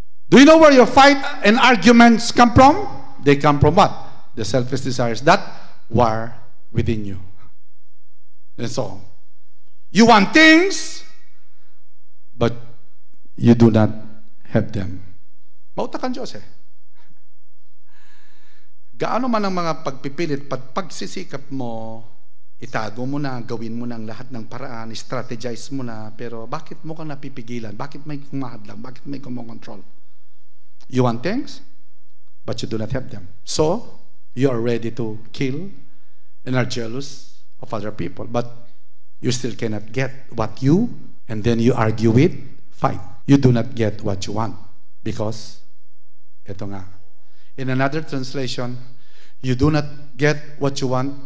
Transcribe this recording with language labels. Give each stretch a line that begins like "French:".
English: Do you know where your fight and arguments come from? They come from what? The selfish desires that war within you. And so, you want things, but you do not have them.
Filipino: Mautak ang Diyos Gaano man ang mga pagpipilit, pagsisikap mo, itago mo na, gawin mo na ang lahat ng paraan, strategize mo na, pero bakit mo kang napipigilan? Bakit may kumahadlang? Bakit may kumokontrol?
English: You want things, but you do not have them. So, you are ready to kill and are jealous of other people, but you still cannot get what you, and then you argue with, fight. You do not get what you want because,
Filipino: ito nga,
English: in another translation, you do not get what you want.